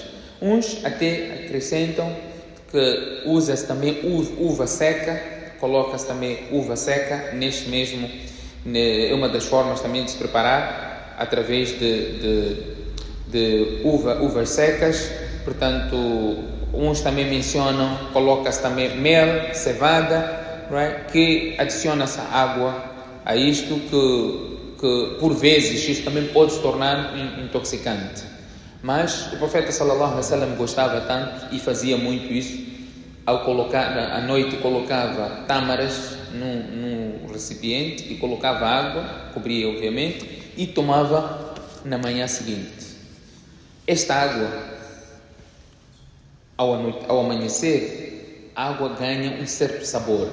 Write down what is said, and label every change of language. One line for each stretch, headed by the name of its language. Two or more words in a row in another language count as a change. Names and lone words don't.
Portuguese: Uns até acrescentam que usa-se também uva seca, coloca-se também uva seca neste mesmo, é uma das formas também de se preparar através de uvas secas. Portanto, uns também mencionam, coloca-se também mel, cevada, right? Que adiciona-se água a isto que por vezes isto também pode se tornar intoxicante. Mas o profeta
Arabic: sallallahu alaihi wasallam
Portuguese: gostava tanto e fazia muito isso. Ao colocar à noite, colocava tâmaras num recipiente e colocava água, cobria obviamente, e tomava na manhã seguinte. Esta água, ao amanhecer, a água ganha um certo sabor.